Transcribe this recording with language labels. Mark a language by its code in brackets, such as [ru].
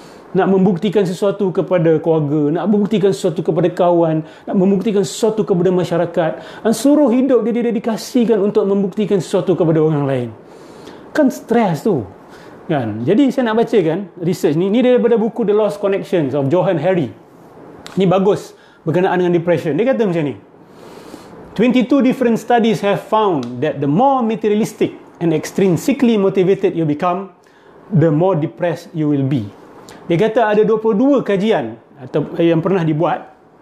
[ms] Nak membuktikan sesuatu kepada keluarga, nak membuktikan sesuatu kepada kawan, nak membuktikan sesuatu kepada masyarakat. Dan suruh hidup dia didedikasikan untuk membuktikan sesuatu kepada orang lain. Kan stres tu, kan? Jadi saya nak bacakan research ni. Ni daripada buku The Lost Connections of Johann Hari. Ni bagus berkenaan dengan depression. Dia kata macam ni. [en] 22 different studies have found that the more materialistic and extrinsically motivated you become, the more depressed you will be. [ms] Dia kata ada 22 kajian atau yang pernah dibuat.